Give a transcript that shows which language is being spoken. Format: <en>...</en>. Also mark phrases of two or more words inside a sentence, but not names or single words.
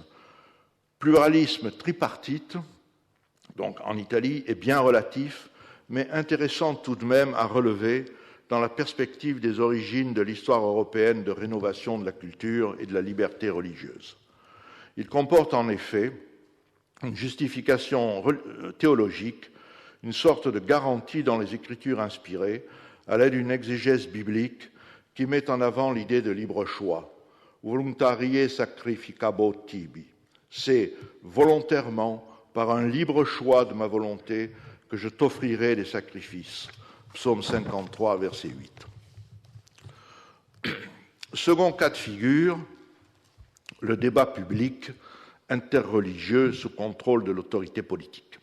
<fr>Pluralisme tripartite, donc en Italie, est bien relatif, mais intéressant tout de même à relever dans la perspective des origines de l'histoire européenne de rénovation de la culture et de la liberté religieuse. Il comporte en effet une justification théologique, une sorte de garantie dans les Écritures inspirées, à l'aide d'une exégèse biblique qui met en avant l'idée de libre choix.</fr> <la>Voluntarie sacrificabo tibi.</la> <fr>C'est volontairement, par un libre choix de ma volonté, que je t'offrirai des sacrifices. Psaume 53, verset 8. Second cas de figure, le débat public interreligieux sous contrôle de l'autorité politique.</fr>